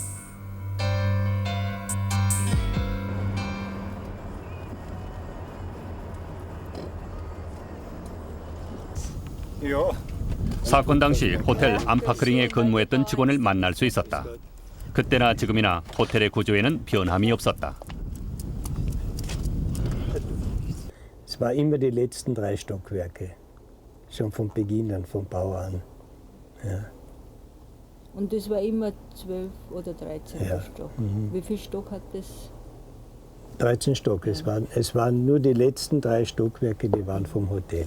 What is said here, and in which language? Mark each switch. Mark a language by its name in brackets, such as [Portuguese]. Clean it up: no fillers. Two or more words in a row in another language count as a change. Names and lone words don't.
[Korean] 사건 당시 호텔 암파크링에 근무했던 직원을 만날 수 있었다. 그때나 지금이나 호텔의 구조에는 변함이 없었다. [German] Es war immer die letzten 3 Stockwerke, schon von Beginn an, vom Bau an. Ja. Und das war immer 12 oder 13 Ja. Stock. Mhm. Wie viel Stock hat das? 13 Stock, es waren nur die letzten 3 Stockwerke, die waren vom Hotel.